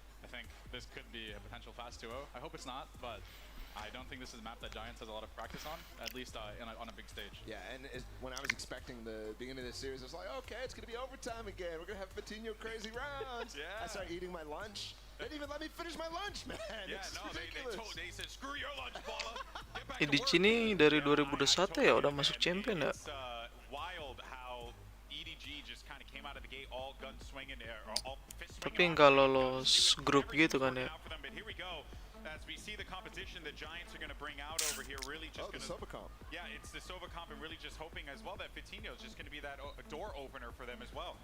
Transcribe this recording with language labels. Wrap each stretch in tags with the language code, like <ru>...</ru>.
<en>I think this could be a potential fast 2-0. I hope it's not, but I don't think this is a map that Giants has a lot of practice on, at least on a big stage. Yeah, and when I was expecting the beginning of this series, I was like, okay, it's going to be overtime again. We're going to have Patino crazy rounds. I started eating my lunch. They didn't even let me finish my lunch, man. Yeah, it's no, they said, screw your lunch, Bala.</en> <id>EDG ini dari 2021 ya udah masuk champion ya.</id> <en>It's wild how EDG just kind of came out of the gate all gun swinging, all fist swinging.</en> <id>Tapi nggak lolos grup gitu kan ya.</id> <en>But here we go. As we see the competition the Giants are going to bring out over here, really just the Sovacomp. Yeah, it's the Sovacomp, and really just hoping as well that Patino is just going to be that door opener for them as well.</en>